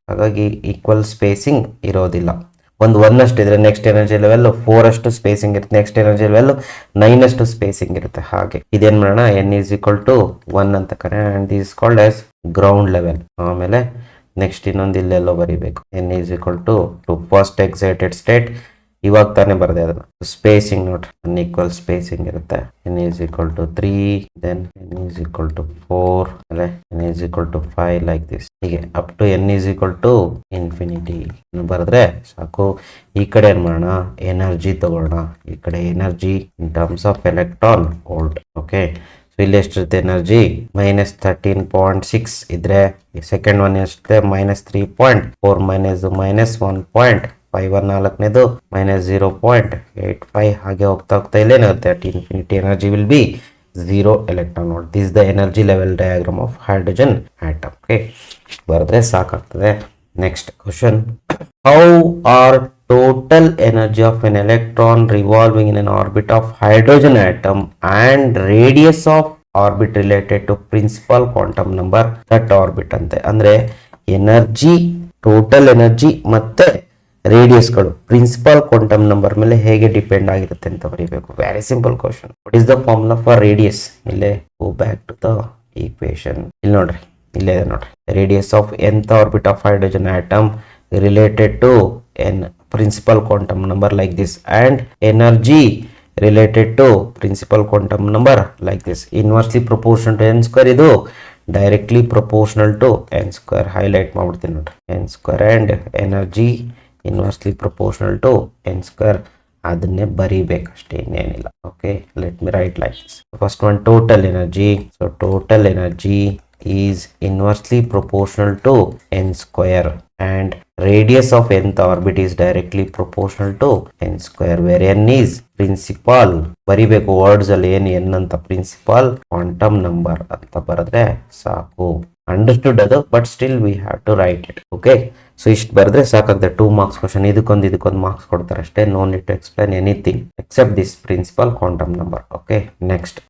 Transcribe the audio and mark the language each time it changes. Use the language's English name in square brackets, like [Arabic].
[Kannada] ಹಾಗಾಗಿ equal spacing ಇರೋದಿಲ್ಲ. ಒಂದು 1 ಅಷ್ಟು ಇದ್ರೆ ನೆಕ್ಸ್ಟ್ ಎನರ್ಜಿ ಲೆವೆಲ್ 4 ಅಷ್ಟು ಸ್ಪೇಸಿಂಗ್ ಇರುತ್ತೆ, ನೆಕ್ಸ್ಟ್ ಎನರ್ಜಿ ಲೆವೆಲ್ 9 ಅಷ್ಟು ಸ್ಪೇಸಿಂಗ್ ಇರುತ್ತೆ. ಹಾಗೆ ಇದೇನ್ ಮಾಡೋಣ, [English] n is equal to 1 [Kannada] ಅಂತ ಕರೆ, [English] And this is called as ground level. [Kannada] ಆಮೇಲೆ ನೆಕ್ಸ್ಟ್ ಇನ್ನೊಂದು ಇಲ್ಲೆಲ್ಲೋ ಬರೀಬೇಕು, [English] n is equal to first excited state. [Kannada] ಇವಾಗ ತಾನೇ ಬರದೆ ಅದನ್ನ. ಸ್ಪೇಸಿಂಗ್ ನೋಡ್ರಿ, ಅನ್ಈಕ್ವಲ್ ಸ್ಪೇಸಿಂಗ್ ಇರುತ್ತೆ. [English] n is equal to 3, then n is equal to 4, ಅಲ್ಲೇ n is equal to 5 like this. ಹೀಗೆ up to n is equal to infinity [Kannada] ಬರೆದ್ರೆ ಸಾಕು. ಈ ಕಡೆ ಏನ್ ಮಾಡೋಣ, ಎನರ್ಜಿ ತಗೊಳ್ಳೋಣ. ಈ ಕಡೆ [English] Energy in terms of electron volt. [Kannada] Okay, so ಇಲ್ಲಿ ಎಷ್ಟಿರುತ್ತೆ ಎನರ್ಜಿ? -13.6 ಇದ್ರೆ ಸೆಕೆಂಡ್ ಒನ್ ಎಷ್ಟಿದೆ? -3.4 -1.5 ನಾಲ್ಕನೇದು -0.85. ಹಾಗೆ ಹೋಗ್ತಾ ಹೋಗ್ತಾ ಇಲ್ಲೇನಾಗುತ್ತೆ [English] At infinity energy will be 0 electron volt. This is the energy level diagram of hydrogen atom. [Kannada] Okay, ಬರೆದ್ರೆ ಸಾಕಾಗ್ತದೆ. [English] Next question. How are total energy of an electron revolving in an orbit of hydrogen atom and radius of orbit related to principal quantum number that orbit ಅಂತೆ. [Kannada] ಅಂದ್ರೆ energy, total energy ಮತ್ತೆ ರೇಡಿಯಸ್ಗಳು principal quantum number ಮೇಲೆ ಹೇಗೆ depend ಆಗಿರುತ್ತೆ ಅಂತ ಬರೀಬೇಕು. [English] Very simple question. What is the formula for radius? ಇಲ್ಲೇ go back to the equation. [Kannada] ಇಲ್ಲಿ ನೋಡ್ರಿ, ಇಲ್ಲೇ ಇದೆ ನೋಡ್ರಿ. [English] Radius of nth orbit of hydrogen atom related to n principal quantum number like this, and energy related to principal quantum number like this. Inversely proportional to n². ಇದು directly proportional to n². highlight [Kannada] ಮಾಡ್ಬಿಡ್ತೀನಿ ನೋಡ್ರಿ, [English] n² and energy inversely proportional to n². [Kannada] ಅದನ್ನೇ ಬರೀಬೇಕಷ್ಟೇ, ಇನ್ನೇನಿಲ್ಲ. [English] Okay, let me write like this. First one, total energy. So total energy is inversely proportional to n² and radius of nth orbit is directly proportional to n square where n is principal. [Kannada] ಬರಿಬೇಕು words ಅಲ್ಲಿ ಏನು n ಅಂತ principal quantum number ಅಂತ ಬರೆದ್ರೆ ಸಾಕು. [English] Understood ಅದು, but still we have to write it. Okay, so [Kannada] ಇಷ್ಟು ಬರೆದ್ರೆ ಸಾಕಾಗ್ತದೆ. [English] 2 marks question, [Kannada] ಇದಕ್ಕೊಂದು ಮಾರ್ಕ್ಸ್ ಕೊಡ್ತಾರೆ ಅಷ್ಟೇ. [English] No need to explain anything except this principal quantum number. Okay, next.